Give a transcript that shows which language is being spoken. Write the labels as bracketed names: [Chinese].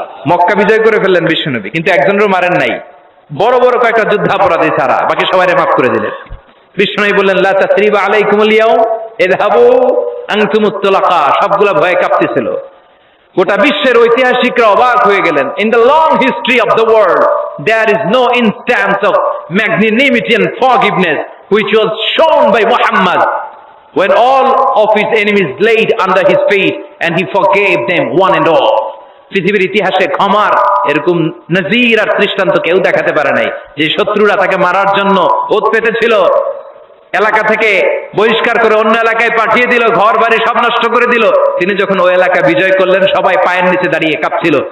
[Bangla] মক্কা বিজয় করে ফেললেন বিশ্বনবী, কিন্তু একজনেরও মারেন নাই, বড় বড় কয়েকটা যুদ্ধাপরাধী ছাড়া বাকি সবাইকে মাফ করে দিলেন। বিশ্বনবী বললেন, [Arabic] লা তাসরিবা আলাইকুমুল ইয়াউম ইযহাবু আনতুমুত তুলাকা। [Bangla] সবগুলা ভয়ে কাঁপতেছিল। গোটা বিশ্বের ঐতিহাসিকরা অবাক হয়ে গেলেন। [English] In the long history of the world there is no instance of magnanimity and forgiveness which was shown by Muhammad when all of his enemies laid under his feet and he forgave them one and all. [Bangla] পৃথিবীর ইতিহাসে ক্ষমার এরকম নজির আর দৃষ্টান্ত কেউ দেখাতে পারে নাই। যে শত্রুরা তাকে মারার জন্য ওত পেতেছিল, এলাকা থেকে বহিষ্কার করে অন্য এলাকায় পাঠিয়ে দিল, ঘর বাড়ি সব নষ্ট করে দিল, তিনি যখন ওই এলাকা বিজয় করলেন সবাই পায়ের নিচে দাঁড়িয়ে কাঁপছিল।